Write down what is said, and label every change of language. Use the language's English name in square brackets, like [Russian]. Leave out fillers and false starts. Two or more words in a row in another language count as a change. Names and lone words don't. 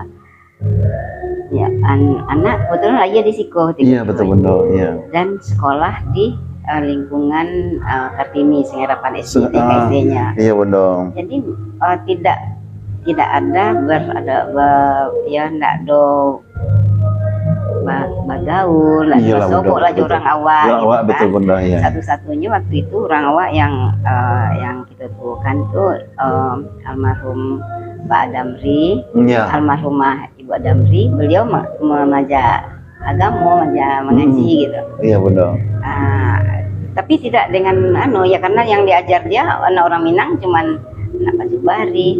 [Indonesian] Ya, anak kebetulan lahir di Siko. Iya betul Bundo, iya. Dan sekolah di lingkungan Kartini Sengarapan SD-nya. Iya Bundo. Jadi tidak ada bagaul, [Minangkabau] sobok lah orang awak. [Indonesian] Orang awak gitu betul kan. bunda ya. Satu-satunya waktu itu orang awak yang kita temukan tuh almarhum Pak Adamri, Ya. almarhumah Ibu Adamri, beliau mengajak agama, mengaji gitu. Iya bunda. Tapi tidak dengan ya karena yang diajar dia anak orang Minang cuman anak Pak Jubari,